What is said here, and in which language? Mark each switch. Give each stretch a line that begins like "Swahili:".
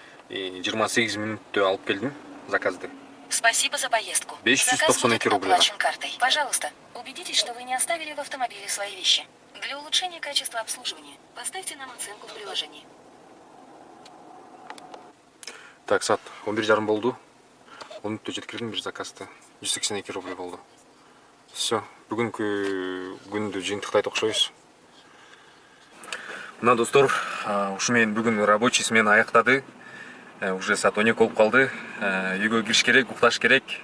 Kyrgyz: 28 мүнөттө алып келдим заказды.
Russian: Спасибо за поездку. 592 рубля. Оплачен картой. Пожалуйста, убедитесь, что вы не оставили в автомобиле свои вещи. Для улучшения качества обслуживания поставьте нам оценку в приложении.
Kyrgyz: Так, саат 11:30 болду. 10 мүнөттө жеткирдим бир заказды. 182 рубль болду. Все, бүгүнкү күндү жыйынтыктайт окшойбуз. Мына достор, ушу менен бүгүн
Russian: рабочий смена
Kyrgyz: аяктады. Уже саат 12 болуп калды. Үйгө кириш керек, укташ керек.